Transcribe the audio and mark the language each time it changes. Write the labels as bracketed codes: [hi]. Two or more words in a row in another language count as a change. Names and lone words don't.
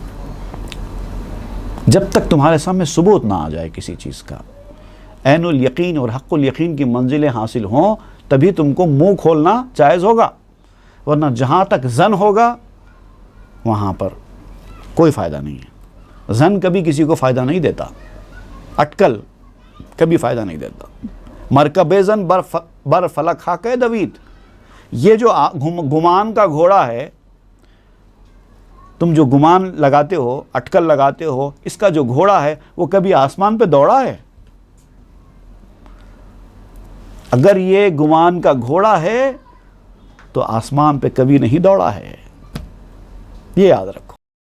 [ur] جب تک تمہارے سامنے ثبوت نہ آ جائے کسی چیز کا، عین الیقین اور حق الیقین کی منزلیں حاصل ہوں، تبھی تم کو منہ کھولنا جائز ہوگا، ورنہ جہاں تک ظن ہوگا وہاں پر کوئی فائدہ نہیں ہے۔ ظن کبھی کسی کو فائدہ نہیں دیتا، اٹکل کبھی فائدہ نہیں دیتا۔ [fa] مرکب ظن بر فلک حق دوید۔ [ur] یہ جو گمان کا گھوڑا ہے، تم جو گمان لگاتے ہو، اٹکل لگاتے ہو، اس کا جو گھوڑا ہے وہ کبھی آسمان پہ دوڑا ہے؟ اگر یہ گمان کا گھوڑا ہے تو آسمان پہ کبھی نہیں دوڑا ہے، یہ یاد رکھو۔